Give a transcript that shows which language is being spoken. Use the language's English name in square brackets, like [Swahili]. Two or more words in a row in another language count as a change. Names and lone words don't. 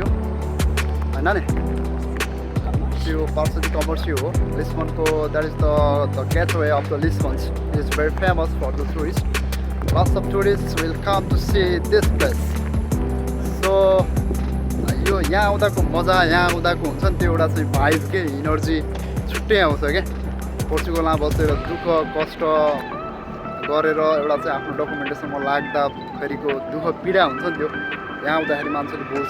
[English] Nani? Porto de Comercio, Lisbon. That is the gateway of the Lisbon. It is very famous for the tourists. Lots of tourists will come to see this place. So, [Nepali] यो यहाँ आउँदाको मजा, यहाँ आउँदाको हुन्छ नि त्यो एउटा चाहिँ भाइब के इनर्जी छुट्टै आउँछ क्या। पोर्चुगलमा बसेर दुःख कष्ट गरेर एउटा चाहिँ आफ्नो डकुमेन्टेसनमा लाग्दाखेरिको दुःख पीडा हुन्छ नि त्यो यहाँ आउँदाखेरि मान्छेले बोल्छ।